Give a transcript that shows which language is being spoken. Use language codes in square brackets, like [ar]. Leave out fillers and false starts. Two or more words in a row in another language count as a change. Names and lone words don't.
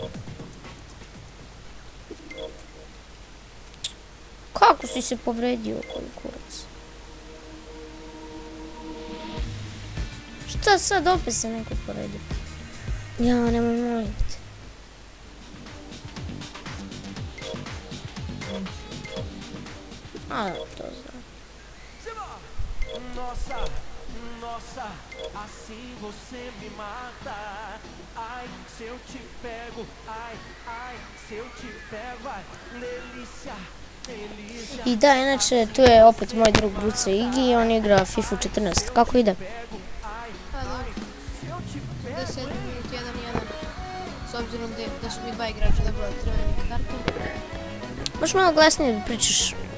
[sr] Kako si se povredio koji kurac? Šta sad opet se neko povredio? Ja, nemoj molim te. A, to znam. [pt] Nossa, assim você me mata. Ai, se eu te pego, ai, se eu te pego, ai, delícia. [sr] I da, inače, tu je opet moj drug Buca Igi i on igra FIFA 14. Kako ide? Pa dobro. 10 minut 1-1. S obzirom da su mi dva igrača da bude crveni karton. Možeš malo glasnije da pričaš?